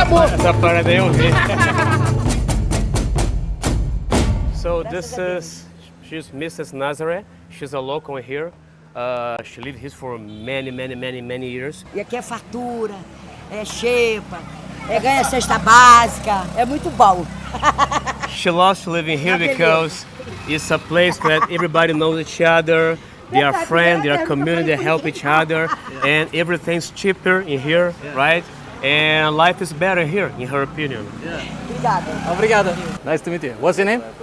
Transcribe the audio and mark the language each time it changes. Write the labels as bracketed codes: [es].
[pt] Essa parada aí eu vi. [en] So this is, she's Mrs. Nazaré. She's a local here. She lived here for many years. [pt] E aqui é fartura, é xepa, ganha cesta básica, é muito bom. [en] She loves living here because it's a place that everybody knows each other. They are friends, they are community, they help each other, and everything's cheaper in here, right? And life is better here, in her opinion. [pt] Obrigada. Obrigado. [en] Nice to meet you. What's your name?